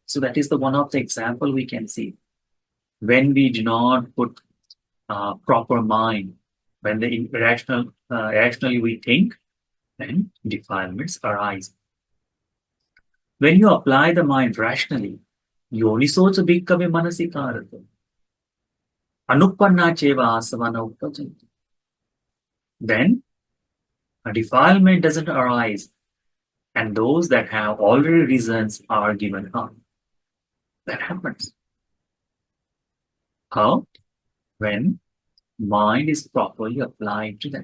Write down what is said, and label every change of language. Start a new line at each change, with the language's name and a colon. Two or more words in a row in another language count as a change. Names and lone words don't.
English: So that is the one of the example we can see. When we do not put proper mind, when the irrationally we think, then defilements arise. When you apply the mind rationally,
Pali: yonisocha bhikkave manasikarato, anuppanna cheva asavana uppajjanti.
English: Then a defilement doesn't arise, and those that have already reasons are given up. That happens. How? When mind is properly applied to that.